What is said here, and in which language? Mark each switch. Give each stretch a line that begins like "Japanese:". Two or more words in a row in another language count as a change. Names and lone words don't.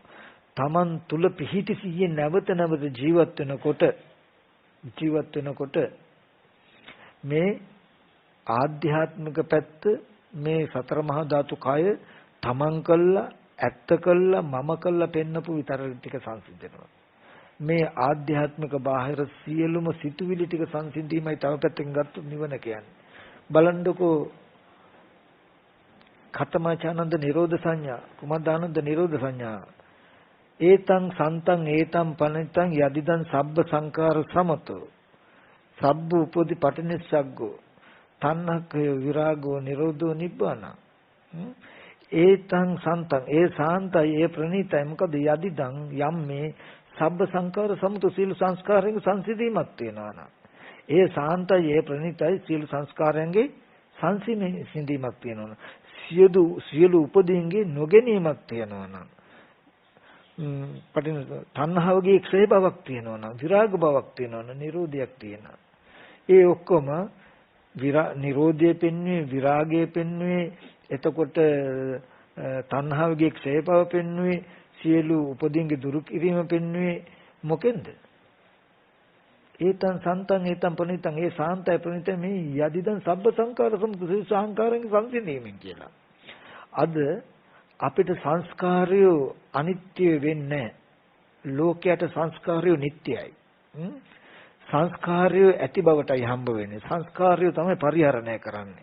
Sinhala: Taman තුල පිහිටි සිහිය නැවත ජීවත් වෙනකොට මේ ආධ්‍යාත්මික පැත්ත මේ සතර මහා ධාතු කය තමන් කළා ඇත්ත කළා මම කළා පෙන්නපු විතර ටික සංසිඳනවා. මේ ආධ්‍යාත්මික බාහිර සියලුම සිතුවිලි ටික සංසිඳීමයි තව පැත්තකින් ගත්තොත් නිවන කියන්නේ.
Pali: බලන්නකෝ ඛතමාචානන්ද නිරෝධ සංඥා, කුමද්දානන්ද නිරෝධ සංඥා. ඒතං සන්තං ඒතං පනිතං යදිදං සබ්බ සංකාර සමතෝ සබ්බ උපදි පටිනිස්සග්ගෝ තණ්හකය විරාගෝ නිරෝධෝ නිබ්බාන. ඒතං සන්තං
Sinhala: ඒ සාන්තයි ඒ ප්‍රණීතයි. මොකද යදිදං යම් මේ
Pali: සබ්බ සංකාර සමතෝ
Sinhala: සීල සංස්කාරයෙන් සංසිඳීමක් වෙනවා නම් ඒ සාන්තයි ඒ ප්‍රණීතයි සීල සංස්කාරයන්ගේ සංසිඳීමක් වෙනවා. සියලු උපදීන්ගේ නොගැනීමක් තියෙනවා නම් පටින තණ්හාවගේ ක්ෂය බවක් තියෙනවා නම් විරාග බවක් තියෙනවා නම් නිරෝධයක් තියෙනවා. ඒ ඔක්කොම නිරෝධය පෙන්වුවේ විරාගය පෙන්වුවේ එතකොට තණ්හාවගේ ක්ෂය බව පෙන්වුවේ සියලු උපදීන්ගේ දුරු කිරීම පෙන්වුවේ මොකෙන්ද?
Pali: ඒතං සන්තං ඒතං පනිතං
Sinhala: ඒ සාන්තය ප්‍රණිත මේ
Pali: යදිදං සබ්බ සංකාර සමුදය
Sinhala: සංකාරයෙන් සංසිඳීමෙන් කියලා. අද අපිට සංස්කාරය අනිත්‍ය වෙන්නේ ලෝකයට සංස්කාරය නිට්ටයයි. සංස්කාරය ඇති බවටයි හම්බ වෙන්නේ. සංස්කාරය තමයි පරිහරණය කරන්නේ.